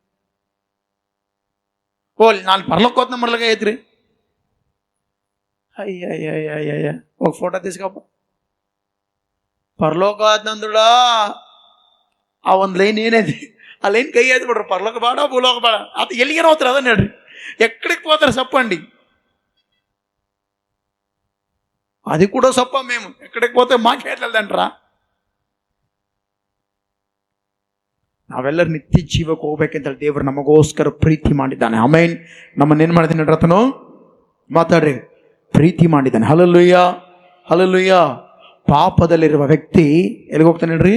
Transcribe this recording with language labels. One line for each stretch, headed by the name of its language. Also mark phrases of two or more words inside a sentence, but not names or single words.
Kannada: ನಾನು ಪರಲೋಕ ಹೋದ ನಂಬರ್ಲಾಗ ಐತ್ರಿ. ಅಯ್ಯ ಹೋಗಿ ಫೋಟೋ తీసుకోಪ್ಪ. ಪರಲೋಕ ಆದ್ನಂದುಳ ಆ ಒಂದು ಲೈನ್ ಏನೈತಿ, ಆ ಲೈನ್ ಕೈ ಆಯ್ತು ಬಿಡ್ರಿ. ಪರಲೋಕ ಬೇಡ, ಭೂಲೋಕ ಬೇಡ. ಅದು ಎಲ್ಲಿಗೇನೋ ಹೋಗ್ತಾರೆ ಅದನ್ನ ಹೇಳ್ರಿ. ಎಕ್ಕಡಿಗೆ ಹೋಗ್ತಾರೆ ಸಪ್ಪಂಡಿ?
Telugu: అది కూడా సప్ప. మేము ఎక్కడికి పోతే మాకేట్లేదంటరా?
Kannada: ನಾವೆಲ್ಲರೂ ನಿತ್ಯ ಜೀವಕ್ಕೆ ಹೋಗ್ಬೇಕಂತ ದೇವರು ನಮಗೋಸ್ಕರ ಪ್ರೀತಿ ಮಾಡಿದ್ದಾನೆ. ಆಮೇನ್. ನಮ್ಮನ್ನೇನು ಮಾಡಿದ್ದಾನೆ ರತನು? ಮಾತಾಡ್ರಿ. ಪ್ರೀತಿ ಮಾಡಿದ್ದಾನೆ. ಹಲ್ಲೆಲೂಯಾ, ಹಲ್ಲೆಲೂಯಾ. ಪಾಪದಲ್ಲಿರುವ ವ್ಯಕ್ತಿ ಎಲ್ಲಿಗೆ ಹೋಗ್ತಾನೆ ಹೇಳ್ರಿ?